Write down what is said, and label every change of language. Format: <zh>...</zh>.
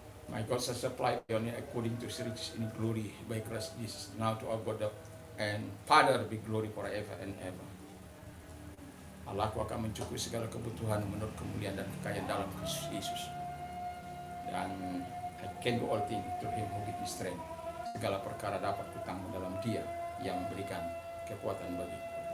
<en>My God shall supply your need according to His riches in glory by Christ Jesus. Now to our God and Father be glory forever and ever.</en> <id>Allahku akan mencukupi segala kebutuhan menurut kemuliaan dan kekayaan dalam Kristus Yesus.</id> <en>Dan I can do all things through Him who gives me strength.</en> <id>Segala perkara dapat kutanggung dalam Dia yang memberikan kekuatan bagiku.</id>